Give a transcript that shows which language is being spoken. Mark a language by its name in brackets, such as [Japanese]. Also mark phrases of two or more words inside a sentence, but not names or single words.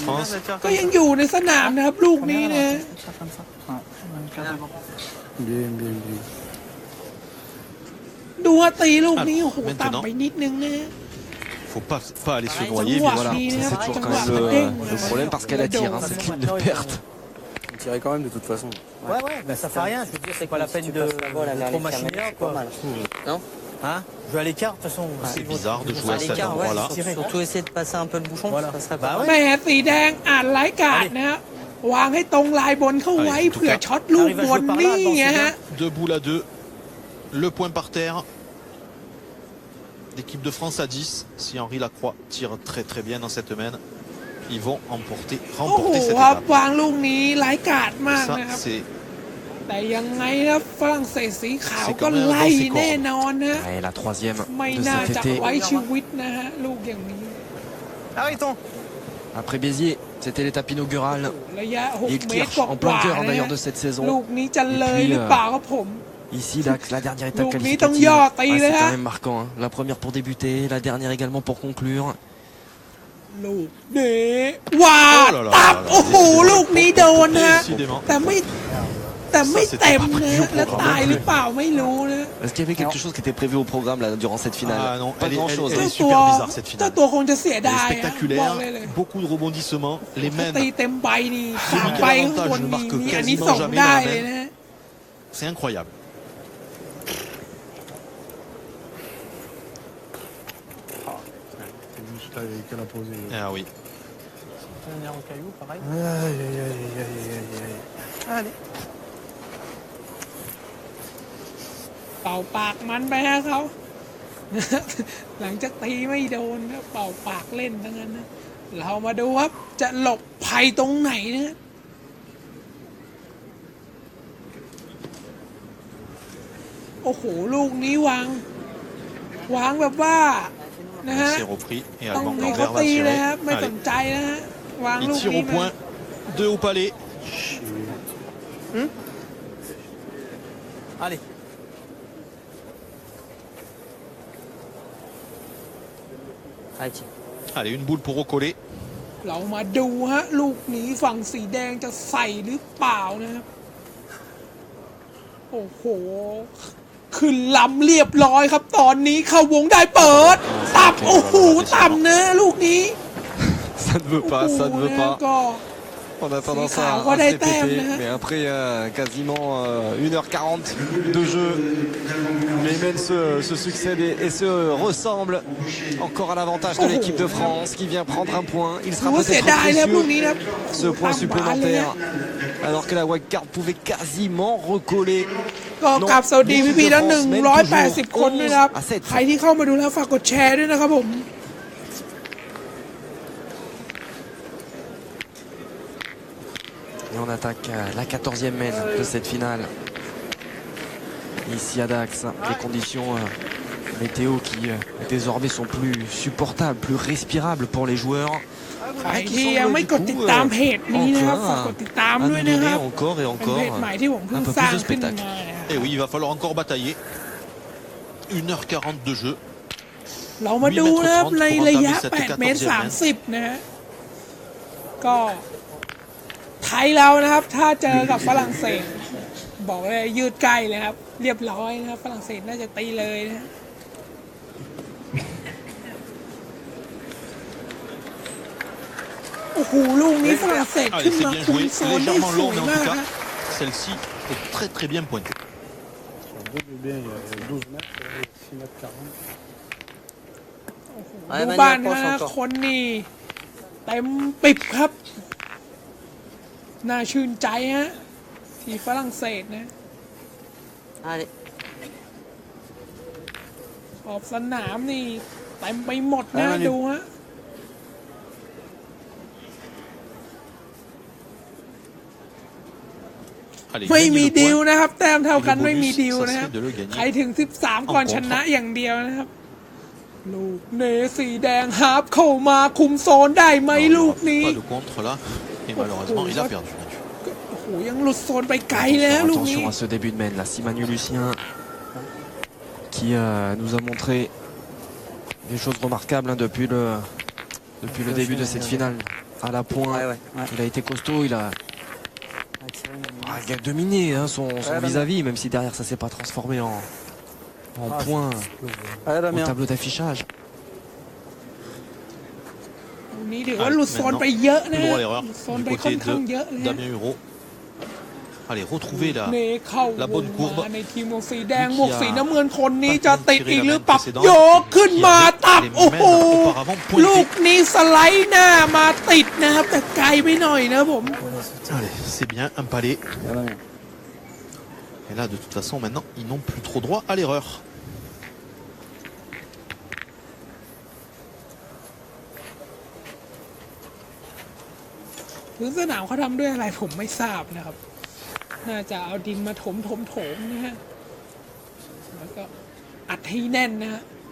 [French] L'équipe de France. [Thai] ก็ยังอยู่ในสนามนะครับลูกนี้นะ [French] Bien, bien, bien. [Thai] ดูว่าตีลูกนี้โอ้โห [French] Maintenant [Thai] ต่ำไปนิดนึงนะ [French] Faut pas aller se noyer. Ouais, bien Voilà, oui, ça, là, c'est toujours tu quand vois, même dingue. le problème parce qu'elle attire hein, cette ligne de perte. On tirait quand même de toute façon. Ouais, ouais, mais ça fait rien. Je veux dire, c'est pas la peine de trop machiner là, quoi. Non Hein Je vais à l'écart, de toute façon. C'est bizarre de jouer à cet l'écart, ouais, endroit-là. surtout essayer de passer un peu le bouchon, Voilà. ça serait Bah pas ouais. [Thai] แม่สีแดงอ่านไร้กาดนะฮะวางให้ตรงลายบนเข้าไว้เผื่อช็อตลูกบนนี่ไงฮะ [French] Deux boules à 2. Le point par terre. L'équipe de France à 10. Si Henri Lacroix tire très très bien dans cette main, ils vont [Thai] โอ้โห [French] remporter cette [Thai] ครับ [French] étape. [Thai] วางลูกนี้ไร้กาดมาก [French] Ça, [Thai] นะครับ [French] c'est [Thai] แต่ยังไงนะฝรั่งเศสสีขาว [French] c'est [Thai] ก็ [French] quand même [Thai] ไล่ [French] dans ses [Thai] แน่ [French] cordes. [Thai] นอนนะ [French] Et la troisième [Thai] ไม่ [French] de [Thai] น่า [French] cet [Thai] จะ [French] été. [Thai] ไว้ชีวิตนะฮะลูกอย่างนี้ [French] Arrêtons. Après Béziers, c'était l'étape inaugurale. [Thai] ระยะ [French] Et [Thai] 6 เมตร [French] Kirch [Thai] กว่า [French] en plein cœur [Thai] ๆนะ [French] d'ailleurs [Thai] ฮะ [French] de cette saison. [Thai] ลูกนี้จะเลยหรือเปล่าครับผม [French] Ici, la dernière étape Donc, qualificative. Mitong Yor, t'as eu C'est là. quand même marquant. Hein. La première pour débuter, la dernière également pour conclure. [Thai] ลูกนี้ว้า [French] Oh là là [Thai] ตับ [French] là là, [Thai] โอ้โห [French] décidément. [Thai] ลูกนี้โดนนะ [French] Décidément. [Thai] แต่ไม่เต็มนะแล้วตายหรือเปล่าไม่รู้นะ [French] Est-ce qu'il y avait quelque chose qui était prévu au programme là, durant cette finale? Ah non, Pas elle est- grand-chose. elle [Thai] เจ้า [French] est [Thai] ตัว [French] super bizarre cette [Thai] เจ้า [French] finale. [Thai] ตัวคงจะเสีย [French] Elle [Thai] ดาย [French] est [Thai] อะบอก [French] spectaculaire, [Thai] เลยเลย [French] beaucoup de rebondissements. Les [Thai] ถ้า [French] mains, [Thai] ตีเต็มใบนี่ [French] Celui [Thai] สาม [French] qui a [Thai] ใบข้างบ [French] l'avantage [Thai] น [French] ne [Thai] มี [French] marque [Thai] มีอันนี้ [French] quasiment [Thai] ส่ง [French] jamais [Thai] ได้ [French] dans la [Thai] เลย [French] main. [Thai] นะ [French] c'est incroyable. C'est juste qu'elle a posé. Ah oui. Venir au caillou, pareil. Aïe, aïe, aïe, aïe, aïe, aïe. Allez. [Thai] เป่าปากมันไปฮะเขา หลังจากตีไม่โดนนะเป่าปากเล่นทั้งนั้นนะเรามาดูครับจะหลบภัยตรงไหนนะโอ้โหลูกนี้วางแบบว่านะฮะ [French] C'est repris et [Thai] ต้อง [French] Alban [Thai] ให้เขา [French] Gambert va [Thai] ตีเลย [French] tirer. [Thai] ครับไม่ส [French] Allez. [Thai] นใจนะฮะวาง [French] Il [Thai] ลูก [French] tire [Thai] นี้ [French] au [Thai] มา [French] point. 2 au palais. Allez. Allez, une boule pour recoller. [Thai] เรามาดูฮะลูกนี้ฝั่งสีแดงจะใส่หรือเปล่านะครับโอ้โหขึ้นลำเรียบร้อยครับตอนนี้เข้าวงได้เปิดตับโอ้โหต่ำนะลูกนี้ [French] Ça ne veut pas, ça ne veut [Thai] โอ้โห [French] pas. [Thai] ก็ [French] On a tendance C'est à ça, se des répéter, thèmes, hein. mais après quasiment 1h40 de jeu, les mêmes se succèdent et se ressemblent. Encore à l'avantage de l'équipe de France qui vient prendre un point. Il [Thai] ถื [French] sera [Thai] อว่าเสีย [French] peut-être [Thai] ดายนะลูก [French] précieux [Thai] นี้นะ [French] ce point [Thai] ต่ำบานเลยนะ [French] supplémentaire alors que la wildcard pouvait quasiment recoller. [Thai] ก็กลับสวัสดีพี่ๆทั้ง180 คนด้วยนะครับ [French] à 7. [Thai] ใครที่เข้ามาดูแล้วฝากกดแชร์ด้วยนะครับผม [French] Et on attaque la 14e main de cette finale. Ici à Dax, les conditions météo qui désormais sont plus supportables, plus respirables pour les joueurs. [Thai] ใครที่ยังไม่กดติดตามเพจนี้นะครับฝากกดติดตามด้วยนะครับ [French] encore et [Thai] เป็น [French] encore [Thai] เพจใหม่ที่ผมเพิ่ง [French] un peu [Thai] สร้าง [French] plus de [Thai] ขึ้นมา [French] spectacle. Et oui, il va falloir encore batailler. 1h40 de jeu. [Thai] เรามาดูนะครับในระยะ8 เมตร 30 นะฮะก็ไทยเรานะครับถ้าเจอกับฝรั่งเศสบอกเลยยืดใกล้เลยครับเรียบร้อยนะครับฝรั่งเศสน่าจะตีเลยนะฮะโอ้โหลูกนี้ฝรั่งเศสขึ้นมาคุมโซนได้สวยมากฮะ [French] Celle-ci est très très bien pointée. Sur deux du bien, il y a 12 mètres, 6 mètres 40. Ouais, [Thai] ดู [French] Manu [Thai] บ้าน [French] approche [Thai] นะ [French] encore. [Thai] คนนี่เต็มปิบครับ น่าชื่นใจฮะที่ฝรั่งเศสนะ [French] Allez. [Thai] ขอบสนามนี่เต็มไปหมดนะดูฮะ [French] Allez, [Thai] ไม่มี [French] gagnez le [Thai] ดีล [French] point. [Thai] นะครับ แต้มเท่ากัน [French] Et le [Thai] ไม่มี [French] bonus, [Thai] ดีล [French] ça [Thai] นะครับ [French] serait de le gagner [Thai] ใครถึง 13 ก่อน [French] en [Thai] ชนะ [French] contre. [Thai] อย่างเดียวนะครับ ลูกเนสีแดงฮาร์ปเข้ามาคุมโซนได้ไหม [French] Non, il [Thai] ลู [French] n'y [Thai] ก [French] aura [Thai] นี้ [French] pas de contre là. Et malheureusement, il a perdu. [Thai] โอ้โหยังหลุดโซนไปไกลแล้วลูกนี้ [French] Attention à ce début de main là. Si Manu Lucien qui nous a montré des choses remarquables hein, depuis le début de cette finale à la pointe. Il a été costaud, il a dominé hein, son vis-à-vis, même si derrière ça s'est pas transformé en point au tableau d'affichage. [Thai] ลูกนี้ถือว่าหลุดโซนไปเยอะนะ [French] Plus [Thai] ฮะ [French] droit à l'erreur [Thai] หลุดโซน [French] du [Thai] ไปค่อน [French] côté [Thai] ข้างเยอะนะ [French] de [Thai] ฮะ [French] Damien Hureau. Allez, retrouver [Thai] เนเข้า [French] la [Thai] วง [French] bonne [Thai] มา [French] courbe. [Thai] ในทีมหมวกสีแดงหมวกสีน้ำเงินคนนี้จะติดอีกหรือเปล่า [French] précédente [Thai] โยกขึ้นมาตับ [French] les [Thai] โอ้โห [French] mains auparavant pointées. [Thai] ลูกนี้สไลด์หน้ามาติดนะครับ แต่ไกลไปหน่อยนะผม [French] Allez, c'est bien, un palais. Et là, de toute façon, maintenant, ils n'ont plus trop droit à l'erreur. [Thai] พื้นสนามเขาทำด้วยอะไรผมไม่ทราบนะครับ น่าจะเอาดินมาถมนะฮะ แล้วก็อัดให้แน่นนะฮะ